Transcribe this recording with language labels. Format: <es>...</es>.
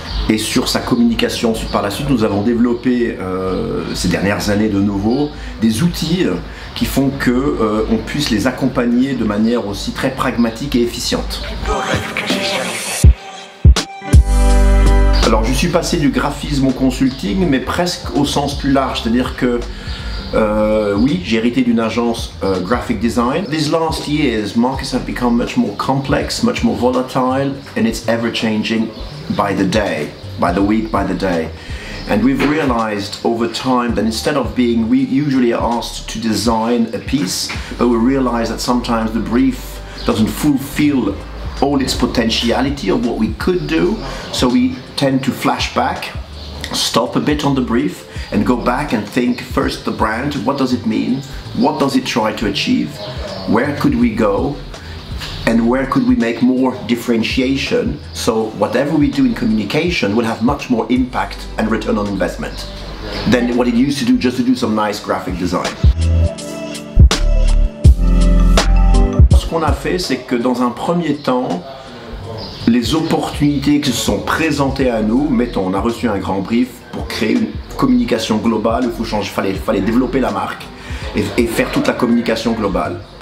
<fr>Et sur sa communication par la suite, nous avons développé ces dernières années de nouveau des outils qui font qu'on puisse les accompagner de manière aussi très pragmatique et efficiente. Alors je suis passé du graphisme au consulting, mais presque au sens plus large, c'est-à-dire que oui, j'ai hérité d'une agence graphic design.</fr> <en>These last years, markets have become much more complex, much more volatile, and it's ever changing by the day, by the week, by the day. And we've realized over time that instead of we usually are asked to design a piece, but we realize that sometimes the brief doesn't fulfill all its potentiality of what we could do, so we tend to flash back, stop a bit on the brief, and go back and think first the brand, what does it mean, what does it try to achieve, where could we go, and where could we make more differentiation, so whatever we do in communication will have much more impact and return on investment than what it used to do just to do some nice graphic design.</en> <fr>Ce qu'on a fait, c'est que dans un premier temps, les opportunités qui se sont présentées à nous, mettons, on a reçu un grand brief pour créer une communication globale, il fallait développer la marque et faire toute la communication globale.</fr>